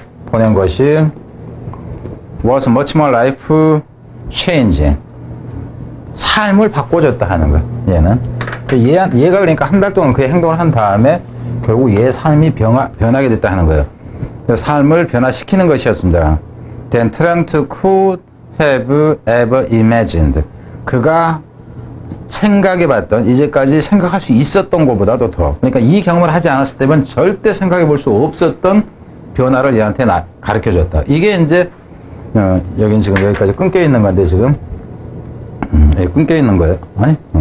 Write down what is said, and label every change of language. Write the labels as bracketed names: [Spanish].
[Korean] 보낸 것이 [English] was much more life changing. [Korean] 삶을 바꿔줬다 하는 거예요. 얘는. 얘가 그러니까 한 달 동안 그 행동을 한 다음에 결국 얘의 삶이 변하게 됐다 하는 거예요. 삶을 변화시키는 것이었습니다. [English] Then Trent could have ever imagined. [Korean] 그가 생각해봤던, 이제까지 생각할 수 있었던 것보다도 더. 그러니까 이 경험을 하지 않았을 때면 절대 생각해 볼 수 없었던 변화를 얘한테 가르쳐 줬다. 이게 이제, 여긴 지금 여기까지 끊겨 있는 건데, 지금. 여기 끊겨 있는 거예요. 아니?